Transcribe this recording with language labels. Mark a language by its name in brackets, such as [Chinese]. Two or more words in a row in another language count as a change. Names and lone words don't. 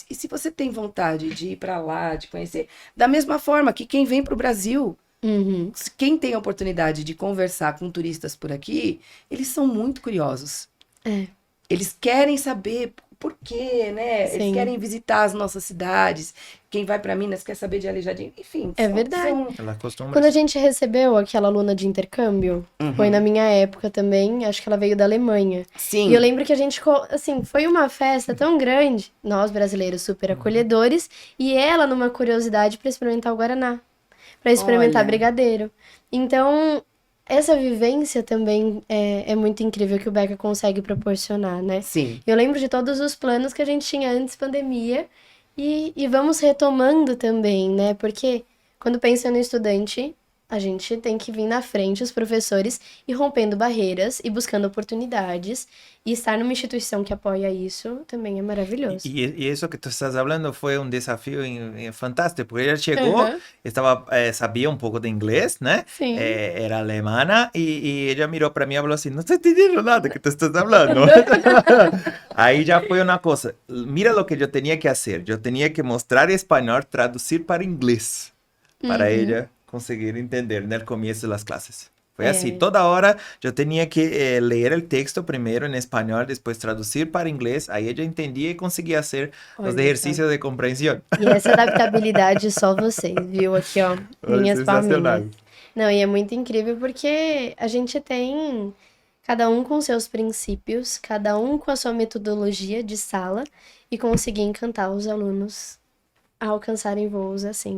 [Portuguese] E se você tem vontade de ir para lá, de conhecer, da mesma forma que quem vem para o Brasil, Uhum. quem tem a oportunidade de conversar com turistas por aqui, eles são muito curiosos. Eles querem saber por quê, né? Sim. Eles querem visitar as nossas cidades. Quem vai para Minas quer saber de Aleijadinho. Enfim, É verdade. [Spanish] Las costumbres. [Portuguese] Quando a gente recebeu aquela aluna de intercâmbio, foi na minha época também, acho que ela veio da Alemanha. Sim. E eu lembro que a gente, assim, foi uma festa tão grande, nós brasileiros super acolhedores, e ela numa curiosidade para experimentar o Guaraná, para experimentar Olha. brigadeiro. Então, essa vivência também é muito incrível que o Beca consegue proporcionar, né? Sim. Eu lembro de todos os planos que a gente tinha antes da pandemia e vamos retomando também, né? Porque quando pensa no estudante, a gente tem que vir na frente, os professores, e rompendo barreiras e buscando oportunidades. E estar numa instituição que apoia isso também é maravilhoso. [Spanish] Y eso que tú estás hablando fue un desafío fantástico, porque ella llegó, sabía un poco de inglés, ¿no? Sí. Era alemana y ella miró para mí y habló así, no estoy entendiendo nada que tú estás hablando. Ahí ya fue una cosa, mira lo que yo tenía que hacer, yo tenía que mostrar español, traducir para inglés, para ella conseguir entender en el comienzo de las clases. Fue así, toda hora yo tenía que leer el texto primero en español, después traducir para inglés, ahí ella entendía y conseguía hacer los [Portuguese] Olha [Spanish] ejercicios de comprensión. [Portuguese] E essa adaptabilidade só vocês, viu? Aqui, ó, minhas Sensacional. palminhas. Não, e é muito incrível porque a gente tem cada um com seus princípios, cada um com a sua metodologia de sala e conseguir encantar os alunos a alcançarem voos assim,